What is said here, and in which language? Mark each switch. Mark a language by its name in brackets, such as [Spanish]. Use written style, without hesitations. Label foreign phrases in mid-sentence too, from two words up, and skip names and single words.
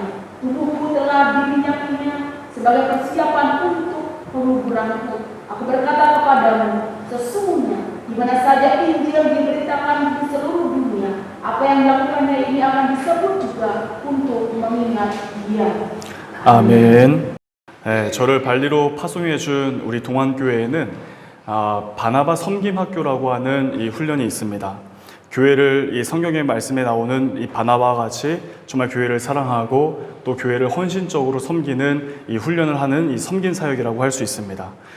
[Indonesian] Tubuhku telah diminyakinya sebagai persiapan untuk penguburanku. Aku berkata kepadamu, sesungguhnya di mana saja Injil diberitakan di seluruh dunia, apa yang dilakukannya ini akan disebut juga untuk mengingat dia. [Korean] 아멘. 네, 저를 발리로 파송해 준 우리 동안교회에는 바나바 섬김학교라고 하는 이 훈련이 있습니다. 교회를 이 성경의 말씀에 나오는 이 바나바와 같이 정말 교회를 사랑하고 또 교회를 헌신적으로 섬기는 이 훈련을 하는 이 섬긴 사역이라고 할 수 있습니다.